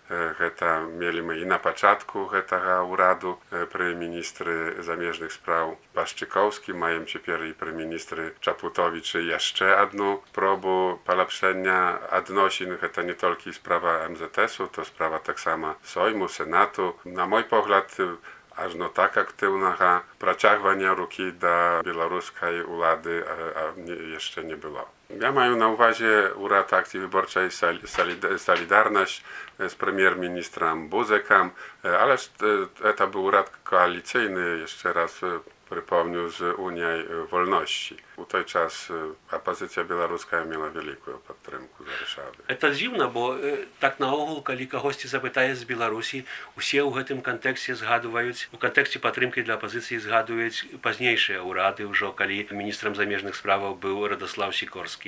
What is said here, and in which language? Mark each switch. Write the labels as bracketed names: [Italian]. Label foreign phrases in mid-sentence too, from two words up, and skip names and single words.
[Polish] Гэта mieliśmy i na początku tego uradu pry ministry zamieżnych spraw Waszczykowski, mają teraz i pry ministry Czaputowicz jeszcze jedną próbę polepszenia odnosin. To nie tylko sprawa MZS-u, to sprawa tak samo Sejmu, Senatu. Na mój pogląd [Belarusian] ажно так актыўнага працягвання рукі да беларускай улады яшчэ не было. Ja маю на ўвазе урад акцыі выборчай [Polish] Solidarność z premier-ministrem Buzekiem, ale to był urad koalicyjny, jeszcze raz przypomnę, z Unią Wolności. U tej czas opozycja białoruska miała wielką podtrzymkę z Warszawy. To dziwne, bo tak na ogół, kiedy kogoś zapytaje z Białorusi, wszyscy w tym kontekście zgadują, w kontekście podtrzymki dla opozycji zgadują późniejsze urady, już kiedy ministrem zamieżnych spraw był Radosław Sikorski.